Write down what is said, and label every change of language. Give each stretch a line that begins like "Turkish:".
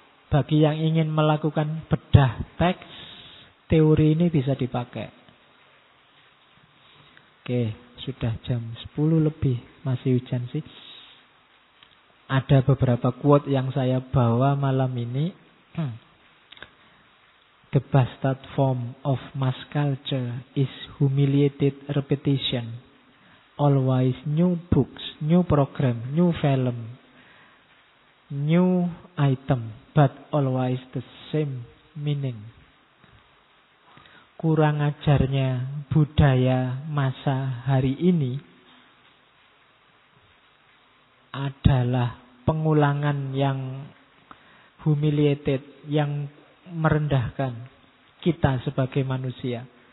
Indonesian: Bagi yang ingin melakukan bedah teks, teori ini bisa dipakai. Oke, sudah jam 10 lebih. Masih hujan sih. Ada beberapa quote yang saya bawa malam ini.
English: The bastard form of mass culture is humiliated repetition. Always new books, new program, new film, new item, but always the same meaning.
Indonesian: Kurang ajarnya budaya masa hari ini adalah pengulangan yang humiliated, yang merendahkan kita sebagai manusia.